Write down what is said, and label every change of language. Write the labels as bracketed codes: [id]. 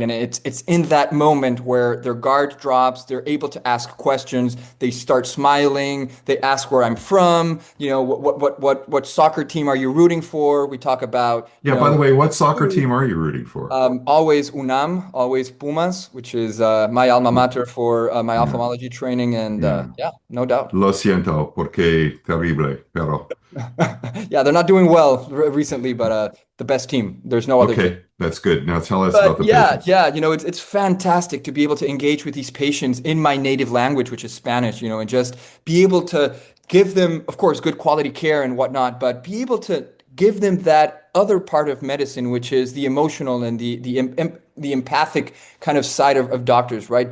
[en] And it's in that moment where their guard drops, they're able to ask questions, they start smiling, they ask where I'm from, what soccer team are you rooting for? We talk about Yeah, by the way, what soccer team are you rooting for? always UNAM, always Pumas, which is my alma mater for my Yeah, ophthalmology training, and yeah. yeah, no doubt. [es] Lo siento, porque terrible, pero [en] Yeah, they're not doing well recently, but the best team. There's no other team. okay, that's good. Now tell us about the yeah, patients. yeah, it's fantastic to be able to engage with these patients in my native language, which is Spanish, and just be able to give them, of course, good quality care and whatnot, but be able to give them that other part of medicine, which is the emotional and the empathic kind of side of doctors, right?